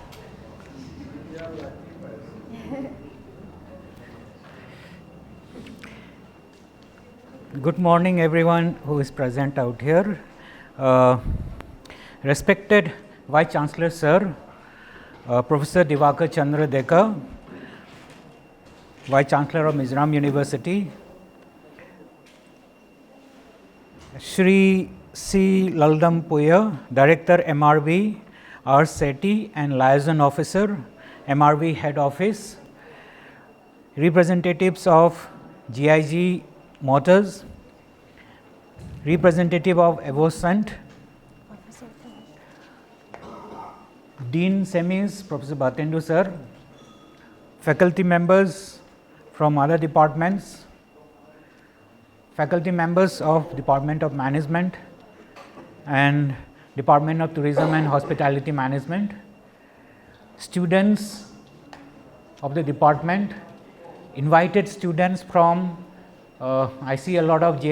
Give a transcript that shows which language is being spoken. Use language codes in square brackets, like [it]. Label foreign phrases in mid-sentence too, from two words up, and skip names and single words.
[en] Good morning, everyone who is present out here. Respected Vice Chancellor Sir, Professor Dibakar Chandrasekhar, Vice Chancellor of Mizoram University, Shri C. Laldam Puya, Director MRV, R. Sethi and Liaison Officer, MRV Head Office, representatives of GIG Motors, representative of Evoscent, Dean Semis, Professor Bhatendu sir, faculty members from other departments, faculty members of Department of Management and Department of Tourism and Hospitality Management, students of the department, invited students from I see a lot of J.